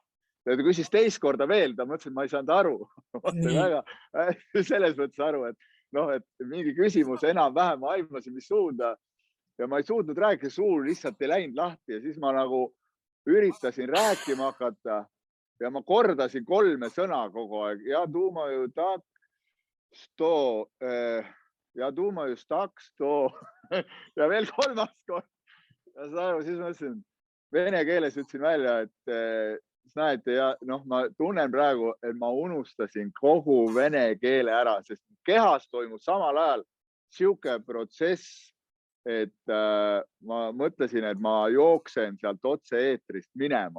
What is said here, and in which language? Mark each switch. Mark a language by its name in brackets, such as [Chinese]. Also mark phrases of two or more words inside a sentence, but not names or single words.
[Estonian] Ta küsis teist korda veel, ta mõtlesin, et ma ei saanud aru. Selles mõttes aru, et mingi küsimus enam-vähem aimasin, mis suunda ja ma ei suutnud rääkida, suu lihtsalt ei läinud lahti ja siis ma nagu üritasin rääkima hakata ja ma kordasin 3 sõna kogu aeg. [Russian] Ja думаю так, что... Ja думаю так, что... [Estonian] Ja veel 3. kord. Ja siis ma ütlesin, vene keeles ütlesin välja, et näete, ja ma tunnen praegu, et ma unustasin kogu vene keele ära, sest kehas toimus samal ajal siuke protsess, et ma mõtlesin, et ma jooksen sealt otse-eetrist minema.